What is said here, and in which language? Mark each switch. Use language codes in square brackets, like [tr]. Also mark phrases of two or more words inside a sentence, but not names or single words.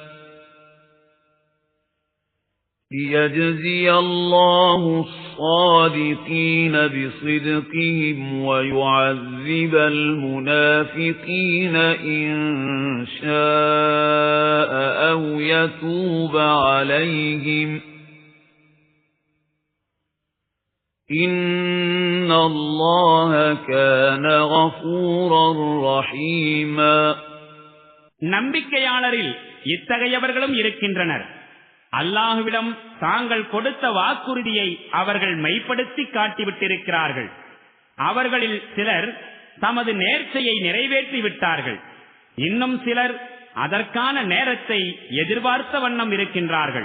[ar] لِيَجْزِيَ اللَّهُ الصَّادِقِينَ بِصِدْقِهِمْ وَيُعَذِّبَ الْمُنَافِقِينَ إِن شَاءَ أَوْ يَتُوبَ عَلَيْهِمْ إِنَّ اللَّهَ كَانَ غَفُورًا رَحِيمًا. [ta] நம்பிக்கையாளரில் இத்தகையவர்களும் இருக்கின்றனர். அல்லாஹுவிடம் தாங்கள் கொடுத்த வாக்குறுதியை அவர்கள் மெய்ப்படுத்தி காட்டிவிட்டிருக்கிறார்கள். அவர்களில் சிலர் தமது நேர்ச்சையை நிறைவேற்றி விட்டார்கள். இன்னும் சிலர் அதற்கான நேரத்தை எதிர்பார்த்த வண்ணம் இருக்கின்றார்கள்.